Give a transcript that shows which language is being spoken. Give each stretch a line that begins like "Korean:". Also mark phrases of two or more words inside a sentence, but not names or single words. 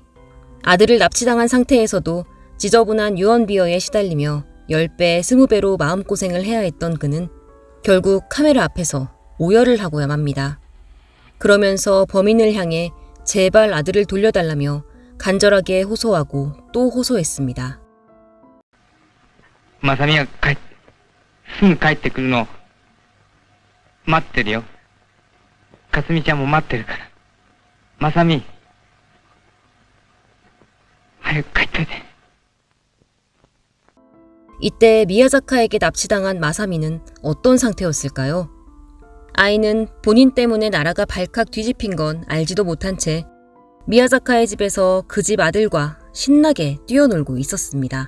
Korean: 아들을 납치당한 상태에서도 지저분한 유언비어에 시달리며 10배, 20배로 마음고생을 해야 했던 그는 결국 카메라 앞에서 오열을 하고야 맙니다. 그러면서 범인을 향해 제발 아들을 돌려달라며 간절하게 호소하고 또 호소했습니다.
Japanese: まさみがすぐ帰ってくるのを待ってるよ。かすみちゃんも待ってるから。まさみ、早く帰っといて。
Korean: 이때 미야자카에게 납치당한 마사미는 어떤 상태였을까요? 아이는 본인 때문에 나라가 발칵 뒤집힌 건 알지도 못한 채 미야자카의 집에서 그 집 아들과 신나게 뛰어놀고 있었습니다.